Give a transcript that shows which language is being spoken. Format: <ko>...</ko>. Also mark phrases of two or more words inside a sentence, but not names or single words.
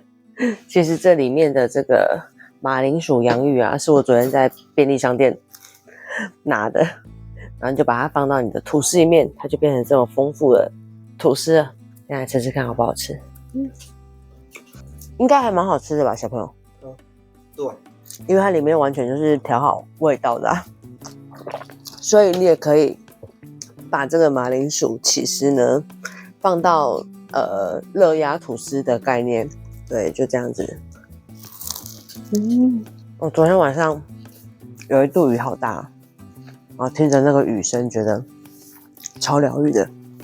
<zh>其實這裡面的這個馬鈴薯洋芋啊，是我昨天在便利商店拿的，然後就把它放到你的吐司裡面，它就變成這麼豐富的吐司了。現在吃吃看好不好吃？應該還蠻好吃的吧，小朋友？對，因為它裡面完全就是調好味道的啊，所以你也可以把這個馬鈴薯起司呢放到熱壓吐司的概念，對，就這樣子。我昨天晚上有一度雨好大，然後聽着那個雨聲，覺得超療癒的。</zh>